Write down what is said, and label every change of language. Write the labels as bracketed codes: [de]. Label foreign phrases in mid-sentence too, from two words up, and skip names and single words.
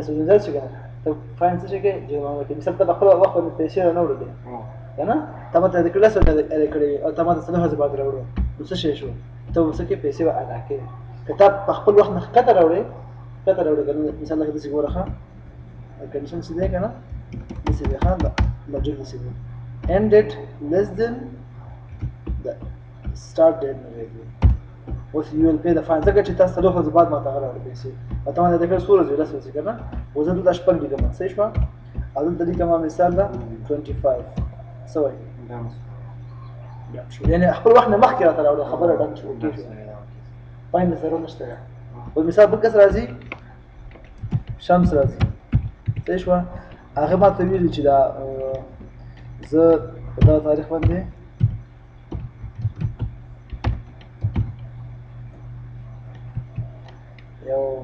[ps] ورځې زیات شي که نه ته فاین څه شي کوې جمع وکړې مثال ته په خپل وخت باندې پیسې رانه وړلې که نه تا ماته د لس ورځې ادا کړې او تا ماته څلور ورځې بعد راوړو نو څه شی شو ته به څه کوې پیسې به ادا کوې که تا په خپل وخت نه ښکته راوړې ښکته راوړې که نه مثال لکه داسې ګوره ښه کنډیشن څه دی که نه داسې دی ښه لوجیک داسې دی [en] end date less than the start date [ps] نه راځي اوس [en] you will pay the fine [ps] ځکه چې تا څلور ورځې بعد ماته هغه راوړې پیسې او ته ماته د کړې څو ورځې لس ورځې که نه اوس زه دلته شپږ لیکم صحیح شوه او دلته لیکم مثال ده 25 څه وایي ډن شو یعنې خپل وخت نه مخکې راته راوړې خبره ډن شو اوکې شو فاین د ضرور نشته ده اوس مثال بل کس راځي شمس راځي صحیح شوه هغې ما ته ویلي چې دا زه په دغه تاریخ باندې یو